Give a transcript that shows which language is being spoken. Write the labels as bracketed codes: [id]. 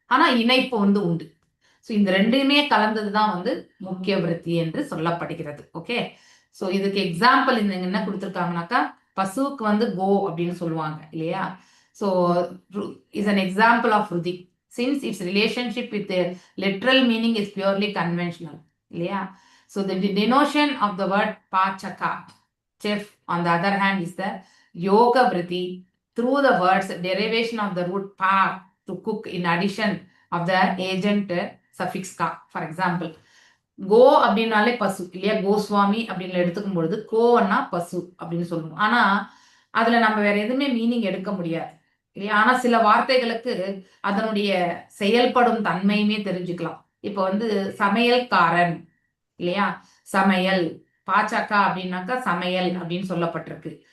[ta] ஆனா இணைப்பு வந்து உண்டு. ஸோ இந்த ரெண்டுமே கலந்ததுதான் வந்து முக்கிய விருத்தி என்று சொல்லப்படுகிறது. ஓகே, ஸோ இதுக்கு எக்ஸாம்பிள் இந்த என்ன கொடுத்துருக்காங்கனாக்கா, பசுவுக்கு வந்து கோ அப்படின்னு சொல்லுவாங்க இல்லையா. [en] So is an example of rudhi since it's relationship with literal meaning is purely conventional இல்லையா. So the denotion of the word pachaka, chef, on the other hand, is the yoga vritti through the words derivation of the root pa, to cook, in addition of the agent suffix ka. For example, [ta] கோ அப்படின்னாலே பசு இல்லையா, கோஸ்வாமி அப்படின்னு எடுத்துக்கும் பொழுது கோன்னா பசு அப்படின்னு சொல்லுவோம். ஆனா அதுல நம்ம வேற எதுவுமே மீனிங் எடுக்க முடியாது இல்லையா. ஆனா சில வார்த்தைகளுக்கு அதனுடைய செயல்படும் தன்மையுமே தெரிஞ்சுக்கலாம். இப்போ வந்து சமையல்காரன் இல்லையா, சமையல், பாச்சக்கா அப்படின்னாக்கா சமையல் அப்படின்னு சொல்லப்பட்டிருக்கு.